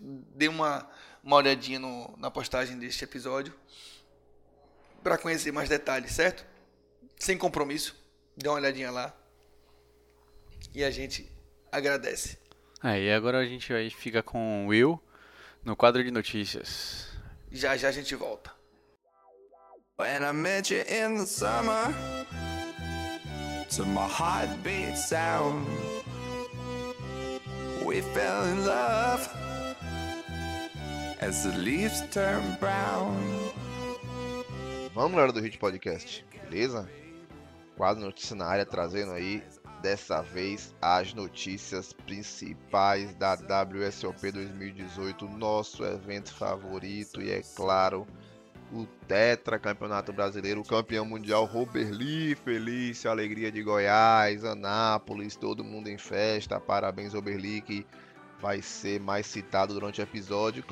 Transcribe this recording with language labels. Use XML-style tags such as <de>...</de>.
<pt>Dê uma olhadinha na postagem deste episódio para conhecer mais detalhes, certo? Sem compromisso, dê uma olhadinha lá. E a gente agradece. Aí agora a gente vai ficar com o Will no quadro de notícias. Já já a gente volta.</pt> <en>When I met you in the summer, to my heartbeat sound, we fell in love as the leaves turn brown.</en> <pt>Vamos, galera do Hit Podcast, beleza? Quase notícia na área, trazendo aí, dessa vez, as notícias principais da WSOP 2018, nosso evento favorito, e é claro, o tetracampeonato brasileiro, o campeão mundial Robert Lee, feliz, alegria de Goiás, Anápolis, todo mundo em festa, parabéns Robert Lee, que vai ser mais citado durante o episódio.</pt>